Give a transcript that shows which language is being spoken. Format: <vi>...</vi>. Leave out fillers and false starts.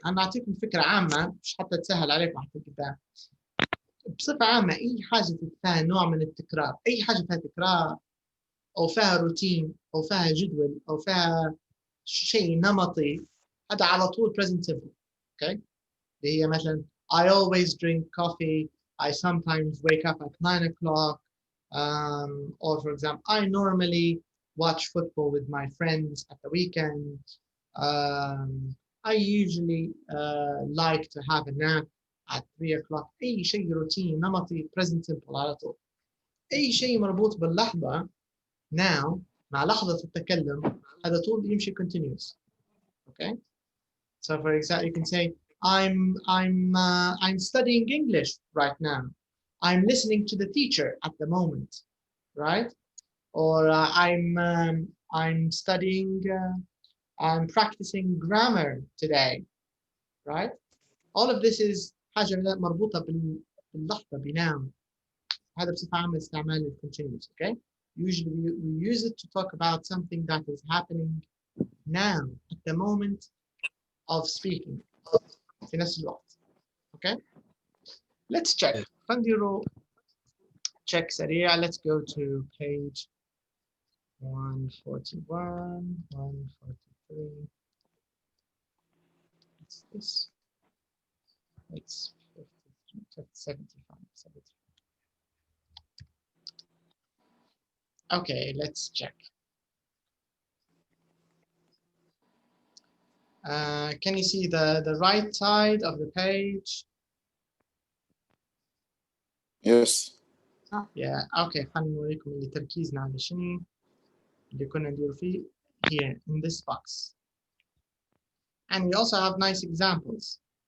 <ar>أنا أعطيكم فكرة عامة مش حتى تسهل عليكم حتى قدام. بصفة عامة أي حاجة فيها نوع من التكرار، أي حاجة فيها تكرار أو فيها روتين أو فيها جدول أو فيها شيء نمطي، هذا على طول present simple.</ar> <en>Okay.</en> <ar>اللي هي مثلا</ar> <en>I always drink coffee. I sometimes wake up at 9 o'clock. Or for example, I normally watch football with my friends at the weekend. I usually like to have a nap at 3 o'clock.</en> <ar>أي شيء روتين نمطي present simple على طول. أي شيء مربوط باللحظة now مع لحظة التكلم هذا طول يمشي continuous.</ar> <en>Okay. So for example, you can say I'm studying English right now. I'm listening to the teacher at the moment, right? Or I'm studying. I'm practicing grammar today, right? All of this is</en> <ar>حاجة مربوطة باللحظة بnoun. هذا بصفة عامة استعمال continuous.</ar> <en>Okay. Usually we use it to talk about something that is happening now at the moment of speaking.</en> <ar>في نفس الوقت.</ar> <en>Okay. Let's check.</en> <ar>خلينا check سريع.</ar> <en>Let's go to page 141, 143. What's this? It's 75, 73. Okay, let's check. Can you see the right side of the page? Yes. Yeah, okay.</en> <ar>خلينا نوريكم اللي تركيزنا على شنو اللي كنا ندير فيه</ar> <en>here in this box. And we also have nice examples.</en>